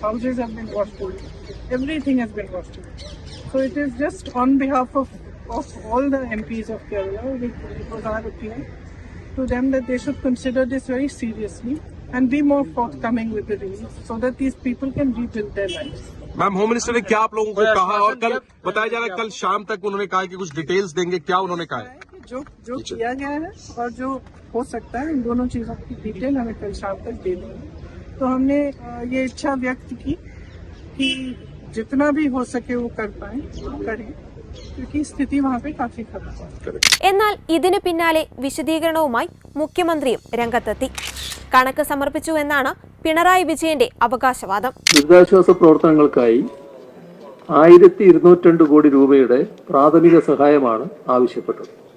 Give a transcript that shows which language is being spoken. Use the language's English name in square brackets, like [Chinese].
[English] Houses have been washed away. Everything has been washed away. So it is just on behalf of all the MPs of Kerala, it was our appeal to them that they should consider this very seriously and be more forthcoming with the relief so that these people can rebuild their lives. [Hindi] Ma'am, home minister ने क्या आप लोगों को कहा, और कल बताया जा रहा है कल शाम तक उन्होंने कहा कि कुछ डिटेल्स देंगे, क्या उन्होंने कहा है? जो किया गया है और जो हो सकता है, इन दोनों चीजों की डिटेल हमें कल शाम तक दे देंगे। तो हमने ये इच्छा व्यक्त की कि जितना भी हो सके वो कर पाए, करें, क्योंकि स्थिति वहाँ पे काफी खराब है। [Malayalam] എന്നാൽ ഇതിന് പിന്നാലെ വിശദീകരണവുമായി മുഖ്യമന്ത്രിയും രംഗത്തെത്തി. കണക്ക് സമർപ്പിച്ചു എന്നാണ് പിണറായി വിജയന്റെ അവകാശവാദം. ദുരിതാശ്വാസ പ്രവർത്തനങ്ങൾക്കായി 1202 കോടി രൂപയുടെ പ്രാഥമിക സഹായമാണ് ആവശ്യപ്പെട്ടത്.